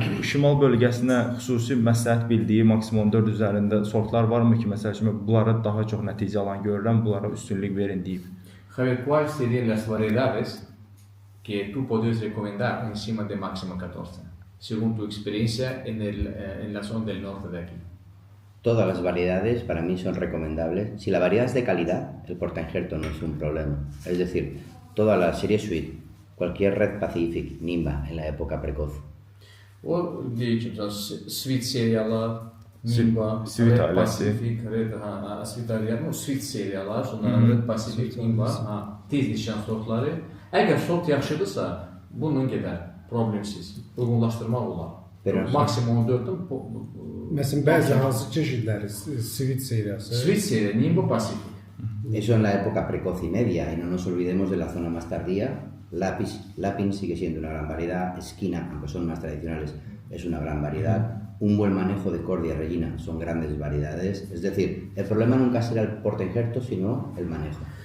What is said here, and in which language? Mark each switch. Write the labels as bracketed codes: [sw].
[az] Şimal bölgəsinə xüsusi məsləhət bildiyi maksimum 4 üzərində sortlar varmı ki, məsəl üçün bunlara daha çox nəticə alan görürəm, bunlara üstünlük verin deyib? [es] Javier, ¿cuáles serían las variedades que tú podrías recomendar encima de máxima 14, según tu experiencia en la zona del norte de aquí? Todas las variedades para mí son recomendables. Si la variedad es de calidad, el portainjerto no es un problema. Es decir, toda la serie Sweet, cualquier Red Pacific, Nimba en la época precoz. [az] O deyək ki, Sweet seriyalar, Nimba, Red Pacific, Sweet aliyanı, o Sweet seriyalar, sonra Red Pacific, Nimba, tez yetişən sortları. Əgər sort yaxşıdırsa, bununla gedər, problemsiz, uyğunlaşdırmaq olar. Maksimum 14-dən Məsələn, bəzi hansı çeşidləri, Sweet seriyası. Sweet seriya, Nimba, Pacific. [es] Eso en la época precoz y media, y no nos olvidemos de la zona más tardía. Lapin sigue siendo una gran variedad, Esquina, aunque son más tradicionales, es una gran variedad. Un buen manejo de Cordia Regina, son grandes variedades. Es decir, el problema nunca será el portainjerto, sino el manejo.